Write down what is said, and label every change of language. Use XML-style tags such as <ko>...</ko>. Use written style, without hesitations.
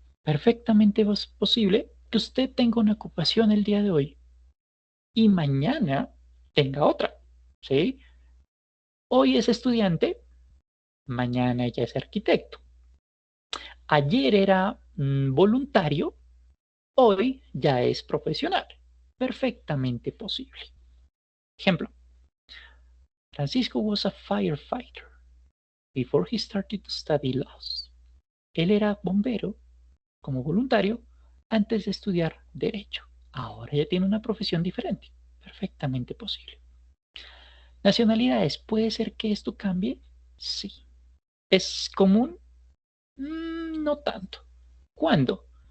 <es>Perfectamente posible que usted tenga una ocupación el día de hoy y mañana tenga otra, ¿sí? Hoy es estudiante, mañana ya es arquitecto. Ayer era voluntario, hoy ya es profesional. Perfectamente posible. Ejemplo,</es> <en>Francisco was a firefighter before he started to study laws.</en> <es>Él era bombero como voluntario antes de estudiar derecho. Ahora ya tiene una profesión diferente. Perfectamente posible. Nacionalidades, ¿puede ser que esto cambie? Sí. ¿Es común? No tanto. ¿Cuándo?</es>